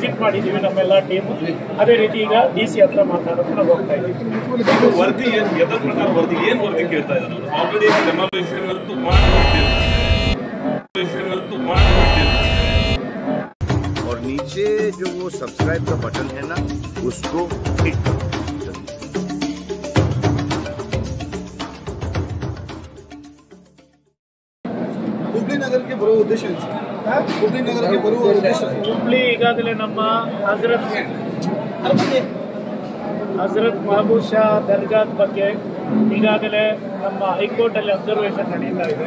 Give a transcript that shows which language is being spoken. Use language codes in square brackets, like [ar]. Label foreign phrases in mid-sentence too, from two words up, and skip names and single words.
[kn] ವಿಸಿಟ್ ಮಾಡಿದ್ದೀವಿ ನಮ್ಮೆಲ್ಲ ಟೀಮು. ಅದೇ ರೀತಿ ಈಗ DC ಹತ್ರ ಮಾತಾಡೋಕೆ ನಾವು ಹೋಗ್ತಾ ಇದ್ದೀವಿ. ವರದಿ ಎದ್ರ ಪ್ರಕಾರ ವರದಿ ಏನು ವರದಿ ಕೇಳ್ತಾ ಇದ್ದಾರೆ? ಆಲ್ರೆಡಿ ಡೆಮಾಲಿಷನ್ ಅಂತೂ [hi] और नीचे जो वो सब्सक्राइब का बटन है ना, उसको हिट करो. [kn] ಹುಬ್ಳಿ ನಗರಕ್ಕೆ ಬರುವ ಉದ್ದೇಶ ಹುಬ್ಳಿ ನಗರಕ್ಕೆ ಬರುವ ಉದ್ದೇಶ ಹುಬ್ಳಿ ಈಗಾಗಲೇ ನಮ್ಮ ಹಜರತ್ ಮಹಬೂಬ್ ಶಾ ದರ್ಗಾದ ಬಗ್ಗೆ ಈಗಾಗಲೇ ನಮ್ಮ ಹೈಕೋರ್ಟಲ್ಲಿ ಅಬ್ಸರ್ವೇಷನ್ ನಡೀತಾ ಇದೆ.